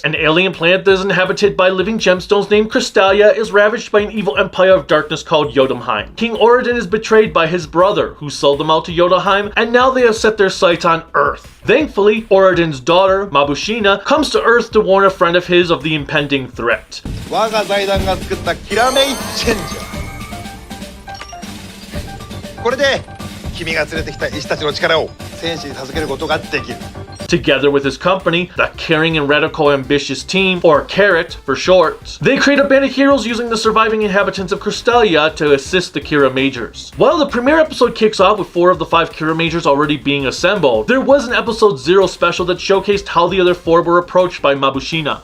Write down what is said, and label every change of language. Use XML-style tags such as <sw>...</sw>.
<en>An alien planet that is inhabited by living gemstones named Crystalia is ravaged by an evil empire of darkness called Jotunheim. King Oridon is betrayed by his brother, who sold them out to Jotunheim, and now they have set their sights on Earth. Thankfully, Oridon's daughter, Mabushina, comes to Earth to warn a friend of his of the impending threat.</en> <ja>我が財団が作ったキラメイチェンジャー。これで君が連れてきた医師たちの力を戦士に授けることができる。</ja> <en>Together with his company, the Caring and Radical Ambitious Team, or CARROT for short, they create a band of heroes using the surviving inhabitants of Crystalia to assist the Kiramagers. While the premiere episode kicks off with 4 of the 5 Kiramagers already being assembled, there was an episode 0 special that showcased how the other 4 were approached by Mabushina.</en>